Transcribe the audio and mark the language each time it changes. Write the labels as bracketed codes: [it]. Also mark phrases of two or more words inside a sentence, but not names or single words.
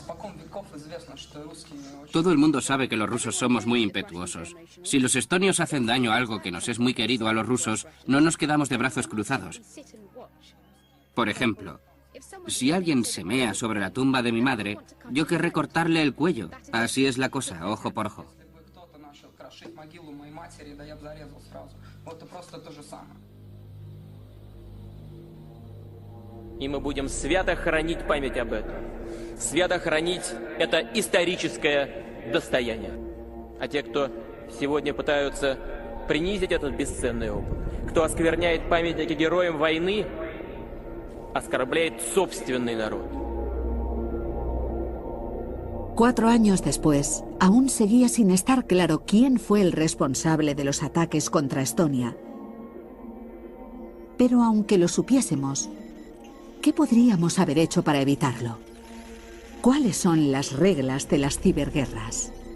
[es] Todo el mundo sabe que los rusos somos muy impetuosos. Si los estonios hacen daño a algo que nos es muy querido a los rusos, no nos quedamos de brazos cruzados. Por ejemplo, si alguien se mea sobre la tumba de mi madre, yo querré cortarle el cuello. Así es la cosa, ojo por ojo. [ru] И мы будем свято хранить память об этом. Свято хранить это историческое достояние. А те, кто сегодня пытаются принизить этот бесценный опыт, кто оскверняет памятники героям войны, оскорбляет собственный народ. [es] 4 años después, aún seguía sin estar claro quién fue el responsable de los ataques contra Estonia. Pero aunque lo supiésemos, ¿qué podríamos haber hecho para evitarlo? ¿Cuáles son las reglas de las ciberguerras?